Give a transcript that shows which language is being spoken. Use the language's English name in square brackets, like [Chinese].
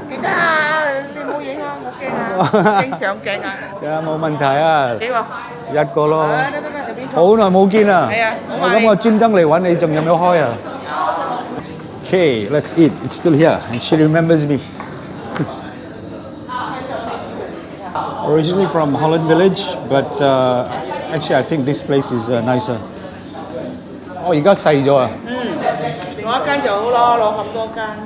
[Cantonese] 記得啊，你冇影啊，我驚啊，影相鏡啊，冇問題啊，幾喎？一個咯。得得得，隨便好耐冇見啊！係啊我咁我專登嚟揾你，仲有冇開啊？ [English] Okay, let's eat. It's still here, and she remembers me. Originally from Holland Village, but actually I think this place is nicer. [Cantonese] 哦，而家細咗啊！我一間就好咯，攞咁多間。